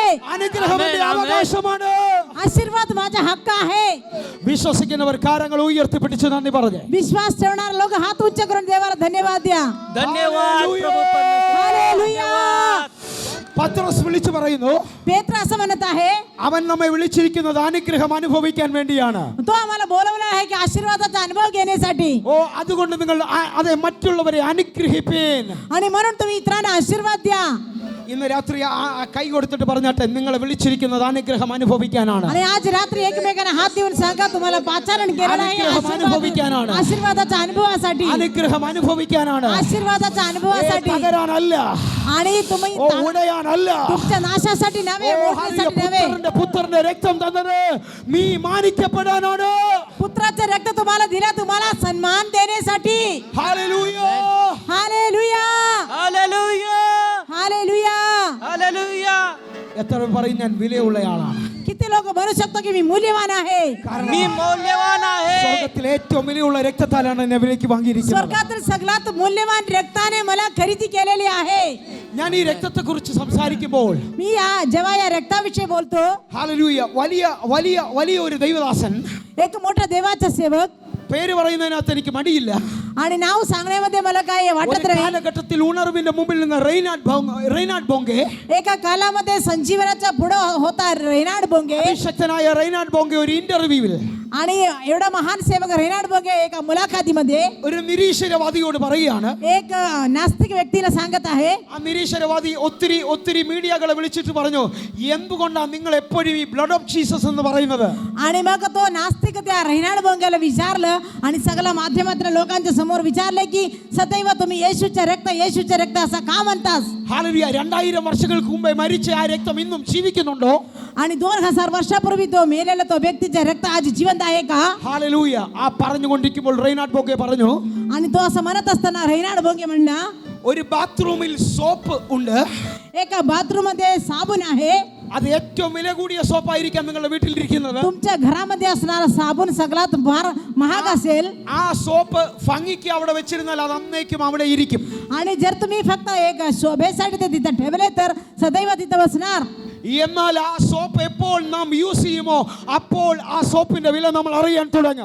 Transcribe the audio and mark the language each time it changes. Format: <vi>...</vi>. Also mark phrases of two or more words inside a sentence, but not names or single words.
<ml>അനുഗ്രഹം എന്റെ അവകാശമാണ്.</ml> <mr>आशीर्वाद माझा हक्क आहे.</mr> <ml>വിശ്വസിക്കുന്നവർ കരങ്ങൾ ഉയർത്തി പിടിച്ച് നന്ദി പറഞ്ഞേ.</ml> <mr>विश्वास ठेवणारे लोक हात उंच करून देवाला धन्यवाद द्या. धन्यवाद हालेलुया. प्रभू परमेश्वर. हालेलुया.</mr> <ml>പത്രോസ് വിളിച്ചു പറയുന്നു,</ml> <mr>पेत्र असं म्हणत आहे,</mr> <ml>അവൻ നമ്മെ വിളിച്ചിരിക്കുന്നത് അനുഗ്രഹം അനുഭവിക്കാൻ വേണ്ടിയാണ്.</ml> <mr>तो आम्हाला बोलवला आहे की आशीर्वादाचा अनुभव घेण्यासाठी.</mr> <ml>ഓ, അതുകൊണ്ട് നിങ്ങൾ അതെ മറ്റുള്ളവരെ അനുഗ്രഹിപ്പീൻ.</ml> <mr>आणि म्हणून तुम्ही इतरांना आशीर्वाद द्या.</mr> <ml>ഇന്ന് രാത്രി കൈ കൊടുത്തിട്ട് പറഞ്ഞാട്ടെ, നിങ്ങളെ വിളിച്ചിരിക്കുന്നത് അനുഗ്രഹം അനുഭവിക്കാനാണ്.</ml> <mr>आणि आज रात्री एकमेकांना हात देऊन सांगा, तुम्हाला पाचारण केलेलं आहे</mr> <ml>അനുഗ്രഹം അനുഭവിക്കാനാണ്.</ml> <mr>आशीर्वादाच्या अनुभवासाठी.</mr> <ml>അനുഗ്രഹം അനുഭവിക്കാനാണ്.</ml> <mr>आशीर्वादाच्या अनुभवासाठी.</mr> <ml>പകരാനല്ല,</ml> <mr>आणि तुम्ही</mr> <ml>ഓ ഉടയാനല്ല.</ml> <mr>तुमच्या नाशासाठी नव्हे, मोडण्यासाठी नव्हे.</mr> <ml>പുത്രന്റെ രക്തം തന്നത് നീ മാനിക്കപ്പെടാനാണ്.</ml> <mr>पुत्राचे रक्त तुम्हाला दिला, तुम्हाला सन्मान देण्यासाठी.</mr> <ml>ഹല്ലേലൂയ,</ml> <mr>हालेलुया, हालेलुया, हालेलुया. हालेलुया.</mr> <ml>എത്ര പേർ പറയും ഞാൻ വിലയുള്ളയാളാണ്?</ml> <mr>किती लोक म्हणू शकतो की मी मूल्यवान आहे? मी मौल्यवान आहे.</mr> <ml>സ്വർഗത്തിലെ ഏറ്റവും വിലയുള്ള രക്തത്താലാണ് എന്നെ വിലയ്ക്ക് വാങ്ങിയിരിക്കുന്നത്.</ml> <mr>स्वर्गातील सगळ्यात मूल्यवान रक्ताने मला खरेदी केलेली आहे.</mr> <ml>ഞാൻ ഈ രക്തത്തെ കുറിച്ച് സംസാരിക്കുമ്പോൾ</ml> <mr>मी जेव्हा या रक्ताविषयी बोलतो,</mr> <ml>ഹല്ലേലൂയ, വലിയ വലിയ വലിയ ഒരു ദൈവദാസൻ,</ml> <mr>एक मोठा देवाचा सेवक,</mr> <ml>പേര് പറയുന്നതിനകത്ത് എനിക്ക് മടിയില്ല,</ml> <mr>आणि नाव सांगण्यामध्ये मला काय</mr> <ml>ഒരു</ml> <mr>वाटत नाही.</mr> <ml>കാലഘട്ടത്തിൽ ഉണർവിന്റെ മുമ്പിൽ നിന്ന് റെയ്നാഡ് ബോംഗെ,</ml> <mr>एका कालामध्ये संजीवनाचा पुढं होता रेनाड बोंगे,</mr> <ml>ശക്തനായ റെയ്നാഡ് ബോംഗെ ഒരു ഇന്റർവ്യൂവിൽ</ml> <mr>आणि एवढा महान सेवक रेनाड बोंगे एका मुलाखतीमध्ये</mr> <ml>ഒരു നിരീശ്വരവാദിയോട് പറയുകയാണ്.</ml> <mr>एक नास्तिक व्यक्तीला सांगत आहे,</mr> <ml>ആ നിരീശ്വരവാദി ഒത്തിരി ഒത്തിരി മീഡിയകളെ വിളിച്ചിട്ട് പറഞ്ഞു, എന്തുകൊണ്ടാണ് നിങ്ങൾ എപ്പോഴും ഈ</ml> <en>blood of Jesus</en> <ml>എന്ന് പറയുന്നത്?</ml> <mr>आणि मग तो नास्तिक त्या रेनाड बोंगेला विचारलं, आणि सगळ्या माध्यमातल्या लोकांच्या समोर विचारले की सदैव तुम्ही येशूचे रक्त असं का म्हणतास?</mr> <ml>ഹല്ലേലൂയ, 2000 വർഷങ്ങൾക്ക് മുമ്പേ മരിച്ച ആ രക്തം ഇന്നും ജീവിക്കുന്നുണ്ടോ?</ml> <mr>आणि 2000 वर्षापूर्वी तो मेलेला तो व्यक्तीचे रक्त आज जिवंत आहे का?</mr> <ml>ഹല്ലേലൂയ. ആ പറഞ്ഞുകൊണ്ടിരിക്കുമ്പോൾ റെയ്നാഡ് ബോംഗെ പറഞ്ഞു,</ml> <mr>आणि तो असं म्हणत असताना रेनाड बोंगे म्हणला,</mr> <ml>ഒരു ബാത്റൂമിൽ സോപ്പ് ഉണ്ട്,</ml> <mr>एका बाथरूम मध्ये साबण आहे.</mr> <ml>അത് ഏറ്റവും വില കൂടിയ സോപ്പായിരിക്കാം നിങ്ങളുടെ വീട്ടിലിരിക്കുന്നത്.</ml> <mr>तुमच्या घरामध्ये असणारा साबण सगळ्यात महाग असेल,</mr> <ml>ആ സോപ്പ് ഭംഗിക്ക് അവിടെ വെച്ചിരുന്നാൽ അത് അന്നേക്കും അവിടെ ഇരിക്കും.</ml> <mr>आणि जर तुम्ही फक्त एक शोभेसाठी ते तिथं ठेवले तर सदैव तिथं बसणार.</mr> <ml>എന്നാൽ ആ സോപ്പ് എപ്പോൾ നാം യൂസ് ചെയ്യുമോ അപ്പോൾ ആ സോപ്പിന്റെ വില നമ്മൾ അറിയാൻ തുടങ്ങും.</ml>